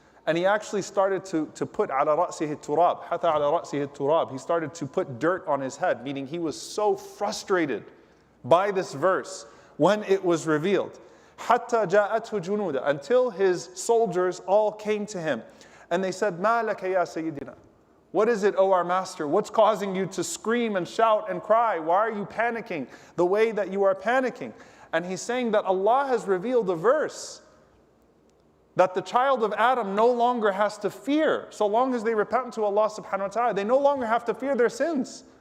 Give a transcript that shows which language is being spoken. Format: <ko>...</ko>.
<en>And he actually started to put</en> <ar>عَلَى رَأْسِهِ التُّرَابِ حَتَى عَلَى رَأْسِهِ التُّرَابِ.</ar> <en>He started to put dirt on his head, meaning he was so frustrated by this verse when it was revealed.</en> <ar>حَتَّى جَاءَتْهُ جُنُودًا.</ar> <en>Until his soldiers all came to him. And they said,</en> <ar>مَا لَكَ يَا سَيِّدِنَا.</ar> <en>What is it, O our master? What's causing you to scream and shout and cry? Why are you panicking the way that you are panicking? And he's saying that Allah has revealed a verse that the child of Adam no longer has to fear. So long as they repent to Allah subhanahu wa ta'ala, they no longer have to fear their sins.</en>